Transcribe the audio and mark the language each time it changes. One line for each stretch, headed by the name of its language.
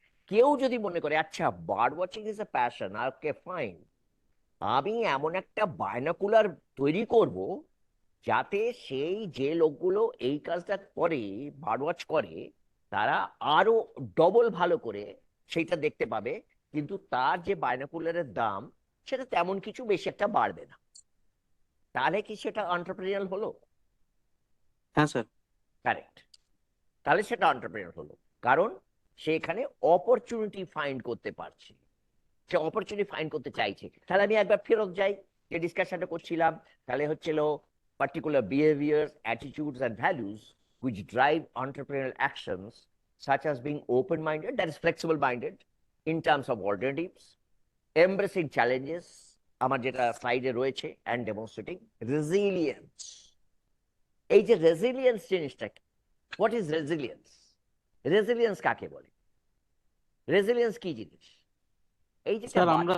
Bangla: কেউ যদি মনে করে আচ্ছা
English: bird watching is a passion,
Bangla: okay fine, আমি এমন একটা বায়নাকুলার তৈরি করব যাতে সেই যে লোকগুলো এই কাজটা করে, বার্ড ওয়াচ করে, তারা আরো ডবল ভালো করে সেইটা দেখতে পাবে, কিন্তু তার যে বায়নাকুলারের দাম সেটা তেমন কিছু বেশি একটা বাড়বে না। তাহলে কি সেটা এন্টারপ্রেনিউর হলো? হ্যাঁ স্যার। কারেক্ট। তাহলে সেটা এন্টারপ্রেনিউর হলো, কারণ সে এখানে অপরচুনিটি ফাইন্ড করতে পারছে, সে অপরচুনিটি ফাইন্ড করতে চাইছে। তাহলে আমি একবার ফেরত যাই, যে ডিসকাশনটা করছিলাম, তাহলে হচ্ছিল
English: particular behaviors, attitudes, and values which drive entrepreneurial actions, such as being open minded, that is flexible minded in terms of alternatives, embracing challenges,
Bangla: আমার যেটা স্লাইডে রয়েছে,
English: And demonstrating resilience.
Bangla: এই যে রেজিলিয়েন্স জিনিসটা কি?
English: What is resilience?
Bangla: রেজিলিয়েন্স কাকে বলে? রেজিলিয়েন্স কি জিনিস? এই যেটা স্যার আমরা